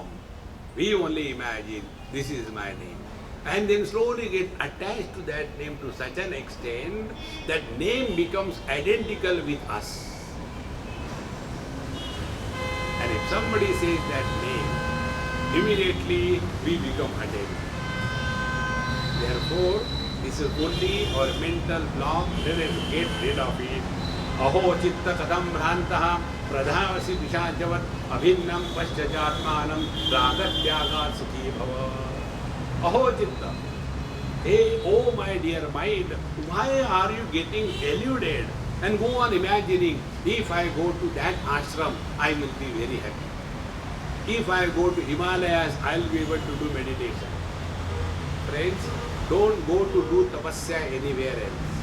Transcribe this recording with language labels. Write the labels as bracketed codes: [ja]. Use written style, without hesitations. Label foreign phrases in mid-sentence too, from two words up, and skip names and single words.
[en] We only imagine this is my name. And then slowly get attached to that name to such an extent that name becomes identical with us. And if somebody says that name, immediately we become identical. Therefore, this is only our mental block. Let us get rid of it. [sa] अहो चित्त कथं भ्रान्तः प्रधावसि पिशाचवत् अभिन्नं पश्य चात्मानं रागत्यागात् सुखी भव. अहो चित्त. [en] Hey, oh my dear mind, why are you getting deluded? And go on imagining, if I go to that ashram, I will be very happy. If I go to Himalayas, I will be able to do meditation. Friends, don't go to do tapasya anywhere else.